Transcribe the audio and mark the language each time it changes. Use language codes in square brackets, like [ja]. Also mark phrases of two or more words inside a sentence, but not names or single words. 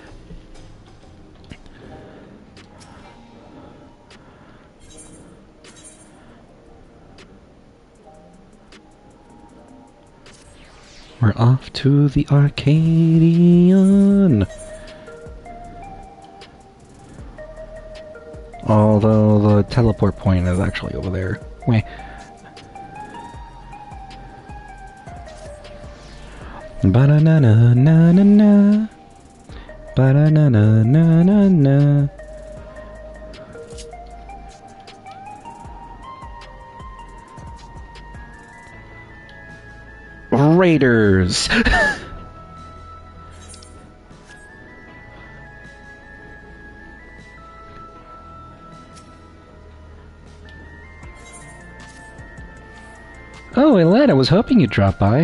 [en] We're off to the Arcadion. Although the teleport point is actually over there. Wait. Ba-da-na-na-na-na-na. Ba-da-na-na-na-na-na. Raiders! Oh, Elad, I was hoping you'd drop by.